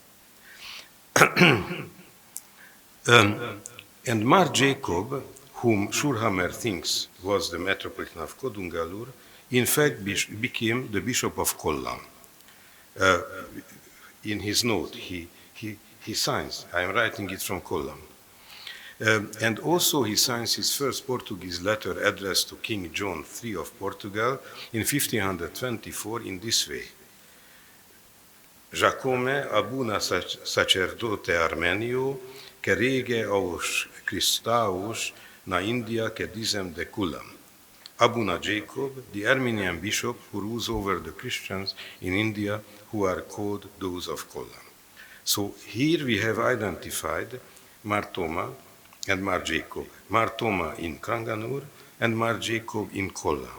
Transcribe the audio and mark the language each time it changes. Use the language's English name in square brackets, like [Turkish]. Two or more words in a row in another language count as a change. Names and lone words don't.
[English] And Mar Jacob, whom Schurhammer thinks was the metropolitan of Kodungallur, in fact became the bishop of Kollam. In his note, he signs, I am writing it from Kollam. And also he signs his first Portuguese letter addressed to King John III of Portugal in 1524 in this way. [Portuguese] Jacome abuna sacerdote Armenio, que rege aus Christaus na India que dizem de Kullam. [English] Abuna Jacob, the Armenian bishop who rules over the Christians in India who are called those of Kollam. So here we have identified Mar Thoma and Mar Jacob. Mar Thoma in Kranganur and Mar Jacob in Kollam.